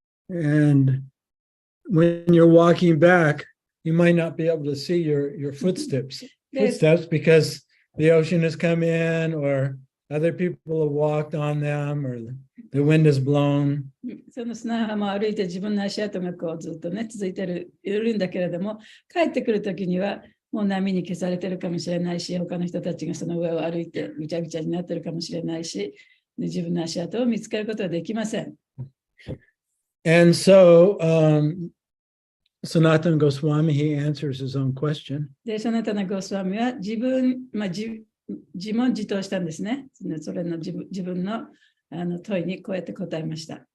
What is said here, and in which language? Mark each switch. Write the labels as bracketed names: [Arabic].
[English] And when you're walking back, you might not be able to see your footsteps because the ocean has come in, or other people have walked on them, or the wind is blown. [Japanese] その砂浜を歩いて自分の足跡がこうずっとね、続いているんだけれども、帰ってくるときにはもう波に消されてるかもしれないし、他の人たちがその上を歩いてぐちゃぐちゃになってるかもしれないし、自分の足跡を見つけることはできません。 [English] And so, Sanatana Goswami, he answers his own question. [Japanese] で、その他のゴスワミは自問自答したんですね。それの自分の問いにこうやって答えました。